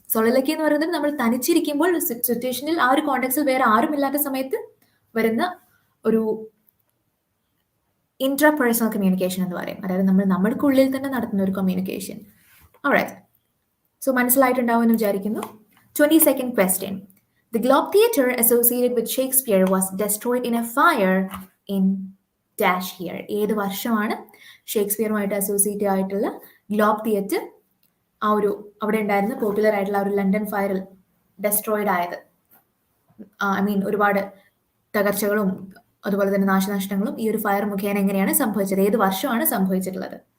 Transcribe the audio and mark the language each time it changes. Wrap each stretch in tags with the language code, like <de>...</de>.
<ml>soliloquy എന്ന് പറയുന്നത് നമ്മൾ തനിച്ചിരിക്കുമ്പോൾ സിറ്റുവേഷനിൽ ആ ഒരു കോണ്ടെക്സിൽ വേറെ ആരും ഇല്ലാത്ത സമയത്ത് വരുന്ന ഒരു ഇൻട്രാപേഴ്സണൽ കമ്മ്യൂണിക്കേഷൻ എന്ന് പറയും. അതായത് നമ്മൾ നമ്മൾക്കുള്ളിൽ തന്നെ നടത്തുന്ന ഒരു കമ്മ്യൂണിക്കേഷൻ. ഓൾറൈറ്റ്, സോ മനസ്സിലായിട്ടുണ്ടാവുമെന്ന് വിചാരിക്കുന്നു.</ml> <en>22nd question. The Globe Theatre associated with Shakespeare was destroyed in a fire in dash here.</en> <ml>ഏത് വർഷമാണ് ഷേക്സ്പിയറുമായിട്ട് അസോസിയേറ്റ് ആയിട്ടുള്ള ഗ്ലോബ് തിയേറ്റർ ആ ഒരു അവിടെ ഉണ്ടായിരുന്ന പോപ്പുലർ ആയിട്ടുള്ള ആ ഒരു ലണ്ടൻ ഫയറിൽ ഡെസ്ട്രോയിഡ് ആയത്? ഐ മീൻ ഒരുപാട് തകർച്ചകളും അതുപോലെ തന്നെ നാശനഷ്ടങ്ങളും ഈ ഒരു ഫയർ മുഖേന എങ്ങനെയാണ് സംഭവിച്ചത്, ഏത് വർഷമാണ് സംഭവിച്ചിട്ടുള്ളത്?</ml>